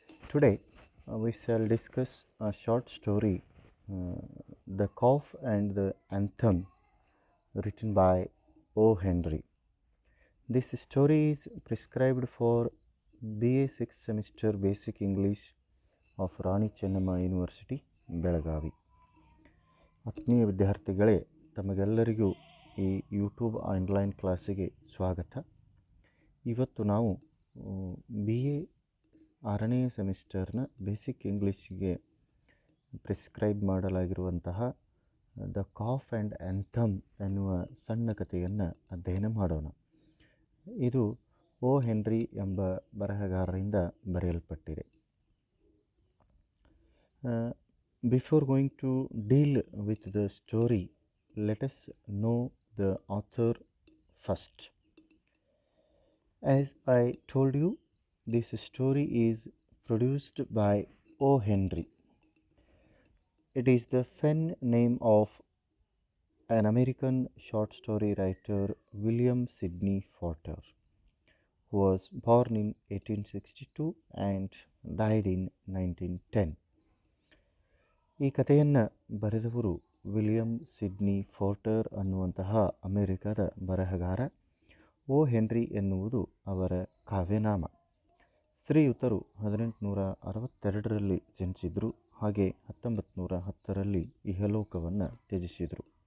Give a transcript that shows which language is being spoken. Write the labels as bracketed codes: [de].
[en] Today, we shall discuss a short story, The Cough and the Anthem, written by O. Henry. This story is prescribed for BA 6th semester Basic English of Rani Chennamma University, [kn] Belagavi. ಆತ್ಮೀಯ ವಿದ್ಯಾರ್ಥಿಗಳೇ, ತಮಗೆಲ್ಲರಿಗೂ ಈ YouTube online ಕ್ಲಾಸಿಗೆ ಸ್ವಾಗತ. ಇವತ್ತು ನಾವು B A 6ನೇ ಸೆಮಿಸ್ಟರ್ನ basic ಇಂಗ್ಲೀಷಿಗೆ prescribe ಮಾಡಲಾಗಿರುವಂತಹ the calf and anthem ಎನ್ನುವ ಸಣ್ಣ ಕಥೆಯನ್ನು ಅಧ್ಯಯನ ಮಾಡೋಣ. ಇದು ಓ ಹೆನ್ರಿ ಎಂಬ ಬರಹಗಾರರಿಂದ ಬರೆಯಲ್ಪಟ್ಟಿದೆ. Before going to deal with the story, let us know the author first. [en] As I told you, this story is produced by O. Henry. It is the pen name of an American short story writer, William Sidney Porter, who was born in 1862 and died in 1910. [kn] ಈ ಕಥೆಯನ್ನು ಬರೆದವರು William Sydney ಫೋರ್ಟರ್ ಅನ್ನುವಂತಹ ಅಮೆರಿಕದ ಬರಹಗಾರ. ಓ henry ಎನ್ನುವುದು ಅವರ ಕಾವ್ಯನಾಮ. ಶ್ರೀಯುತರು 1862ರಲ್ಲಿ ಜನಿಸಿದರು. ಹಾಗೆ 1910ರಲ್ಲಿ ಇಹಲೋಕವನ್ನು ತ್ಯಜಿಸಿದರು.